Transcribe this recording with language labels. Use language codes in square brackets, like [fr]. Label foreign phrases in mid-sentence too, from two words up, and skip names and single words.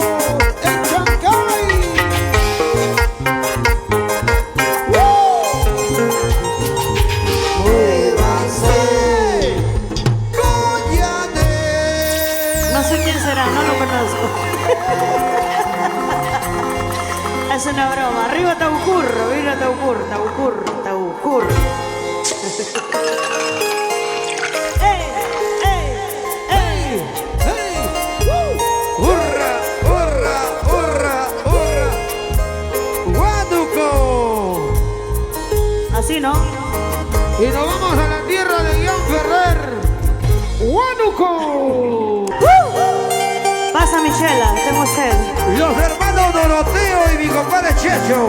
[es] ¡En Chancay! ¡Muévanse! ¡Cóllate! No sé quién será, no lo conozco. Es una broma. Arriba Taucurro, mira Taucurro, Taucurro, Taucurro. ¡Ey! ¡Ey! ¡Ey! ¡Hey! ¡Hurra! ¡Hurra! ¡Hurra! ¡Hurra! ¡Huánuco! Así, ¿no? Y nos vamos a la tierra de Ian Ferrer. ¡Huánuco! Pasa, Michela, tengo sed. Los hermanos Doroteo y mi compadre Checho.